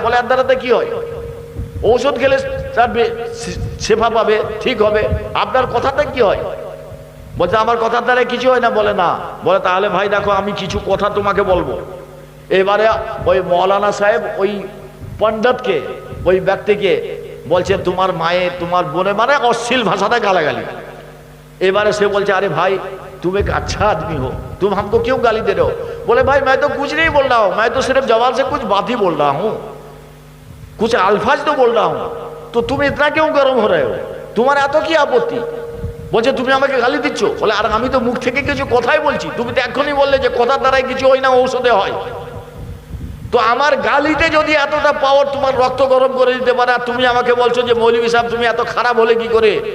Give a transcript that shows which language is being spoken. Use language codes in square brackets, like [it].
[bn] বলে এর দ্বারাতে কি হয়? ঔষধ খেলে তার শেফা পাবে, ঠিক হবে। আপনার কথাতে কি হয়? বলছে আমার কথার দ্বারা কিছু হয় না। বলে না। বলে তাহলে ভাই দেখো, আমি কিছু কথা তোমাকে বলবো। এবারে ওই মৌলানা সাহেব ওই পণ্ডিতকে, ওই ব্যক্তিকে বলছে তোমার মায়ের, তোমার বোনের, মানে অশ্লীল ভাষাটা গালাগালি। এবারে সে বলছে আরে [hi] भाई तुम एक अच्छा आदमी हो, तुम हमको क्यों गाली दे रहे हो? बोले भाई मैं तो कुछ नहीं बोल रहा हूँ, मैं तो सिर्फ जवान से कुछ बात ही बोल रहा हूँ, कुछ अल्फाज तो बोल रहा हूँ, तो तुम इतना क्यों गर्म हो रहे हो? तुम्हारा [bn] এত কি আপত্তি? বলছে তুমি আমাকে গালি দিচ্ছ। বলে আর আমি তো মুখ থেকে কিছু কথাই বলছি, তুমি তো এখনই বললে যে কথার দ্বারাই কিছু হয় না, ঔষধে হয়। তো আমার গালিতে যদি এতটা পাওয়ার, তোমার রক্ত গরম করে দিতে পারে, আর তুমি আমাকে বলছো যে মৌলভী সাহেব তুমি এত খারাপ হলে কি করে?